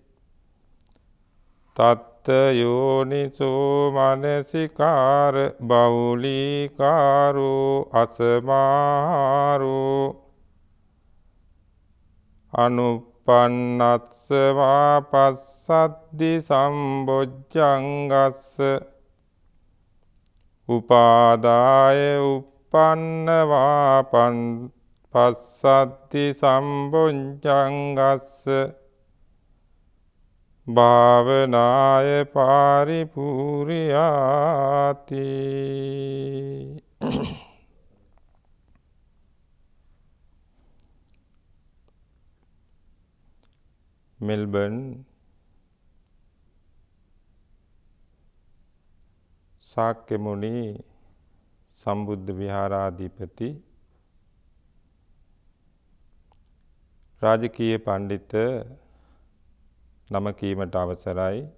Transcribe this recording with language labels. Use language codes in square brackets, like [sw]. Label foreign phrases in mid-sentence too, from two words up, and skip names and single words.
[pi] තත්ත යෝනිසෝ මනසිකාර බහුලීකාරෝ අසමාරෝ අනුප්පන්නස්සවා පස්සද්දි සම්බොජ්ජංගස්ස උපාදාය උප්පන්නවා පස්සද්දි සම්බොජ්ජංගස්ස භාවනාය පාරිපූර්යාති. [si] මෙල්බන් ශාක්‍ය මුනි සම්බුද්ධ විහාරාධිපති රාජකීය පණ්ඩිත නම කීමට අවසරයි.